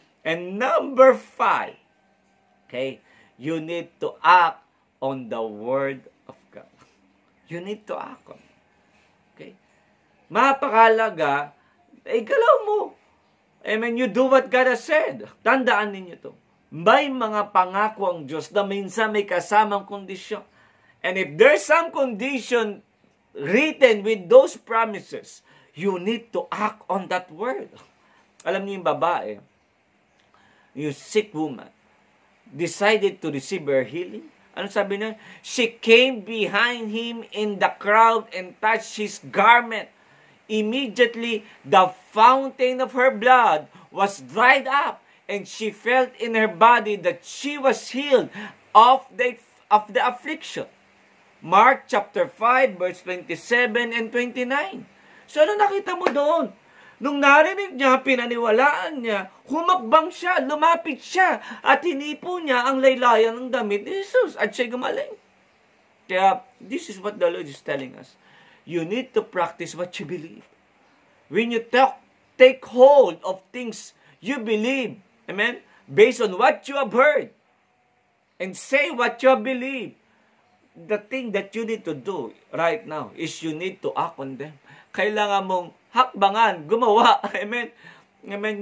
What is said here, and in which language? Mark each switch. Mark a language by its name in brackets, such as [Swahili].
[English] And number 5, okay, you need to act on the Word of God. You need to act on it. Okay? [Filipino] Mapakalaga, galaw mo. [English] Amen, you do what God has said. [Filipino] Tandaan ninyo to. May mga pangako ang Diyos na minsan may kasamang kondisyon. [English] And if there's some condition written with those promises, you need to act on that word. [Filipino] Alam niyo yung babae, [English] yung sick woman, decided to receive her healing. [Filipino] Ano sabi niya? [English] She came behind him in the crowd and touched his garment. Immediately, the fountain of her blood was dried up, and she felt in her body that she was healed of the affliction. Mark chapter 5, verse 27 and 29. [Filipino] So, ano nakita mo doon? Nung narinig niya, pinaniwalaan niya, humakbang siya, lumapit siya, at hinipo niya ang laylayan ng damit ni Jesus, at siya gumaling. [English] Kaya, this is what the Lord is telling us. You need to practice what you believe. When you take hold of things you believe, amen, based on what you have heard, and say what you have believed, the thing that you need to do right now is you need to act on them. [Filipino] Kailangan mong hakbangan, gumawa. [English] Amen. Amen?